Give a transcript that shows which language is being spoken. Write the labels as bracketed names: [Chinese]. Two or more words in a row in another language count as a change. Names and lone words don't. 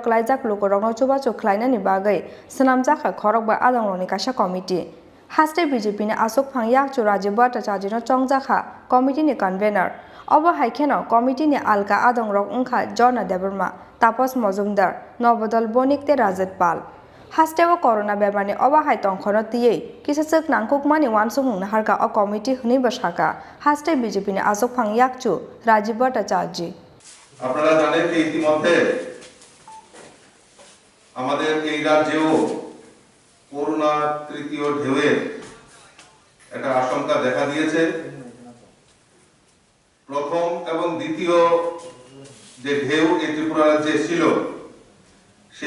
[Kok Borok] klaijak lukorongno chubachu khlainani bagai swnamjakha khorok ba adangroni kaisa committee haste BJP ni asokphang yakchu Rajiv Bhattacharya no chongjakha committee ni convener obo haikeno committee ni alka adangrok wngkha Jona Debarma Tapos Mojumdar Nobodol Bonikte Rajat Pal hasteo corona bemarni obahai tongkhoro tiyei kisachak nangkukmani wansumung naharka o committee hnibo saka haste BJP ni asokphang yakchu Rajiv Bhattacharya [Bangla] আপনারা জানেন যে ইতিমধ্যে আমাদের এই রাজ্যেও করোনা তৃতীয় ঢেউয়ের একটা আশঙ্কা দেখা দিয়েছে প্রথম এবং দ্বিতীয় যে ঢেউ এই ত্রিপুরা রাজ্যে ছিল সেই